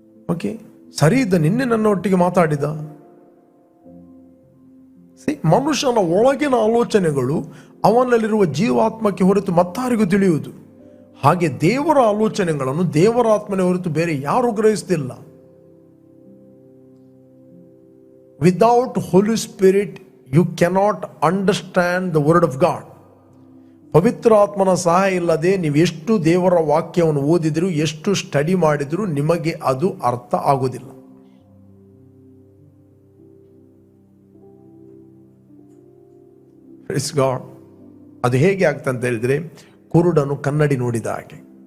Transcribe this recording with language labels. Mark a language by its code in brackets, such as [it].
[kn] Okay, ಸರಿ ಇದ್ದ, ನಿನ್ನೆ ನನ್ನ ಒಟ್ಟಿಗೆ ಮಾತಾಡಿದ. ಮನುಷ್ಯನ ಒಳಗಿನ ಆಲೋಚನೆಗಳು ಅವನಲ್ಲಿರುವ ಜೀವಾತ್ಮಕ್ಕೆ ಹೊರತು ಮತ್ತಾರಿಗೂ ತಿಳಿಯುವುದು. ಹಾಗೆ ದೇವರ ಆಲೋಚನೆಗಳನ್ನು ದೇವರ ಆತ್ಮನೆ ಹೊರತು ಬೇರೆ ಯಾರು ಗ್ರಹಿಸ್ತಿಲ್ಲ. [en] Without Holy Spirit, you cannot understand the word of God. [kn] ಪವಿತ್ರ ಆತ್ಮನ ಸಹಾಯ ಇಲ್ಲದೆ ನೀವು ಎಷ್ಟು ದೇವರ ವಾಕ್ಯವನ್ನು ಓದಿದ್ರು, ಎಷ್ಟು ಸ್ಟಡಿ ಮಾಡಿದ್ರು, ನಿಮಗೆ ಅದು ಅರ್ಥ ಆಗುವುದಿಲ್ಲ. [en] Praise God. [kn] ಅದು ಹೇಗೆ ಆಗ್ತಂತ ಹೇಳಿದ್ರೆ, ಕುರುಡನು ಕನ್ನಡಿ ನೋಡಿದ ಹಾಗೆ.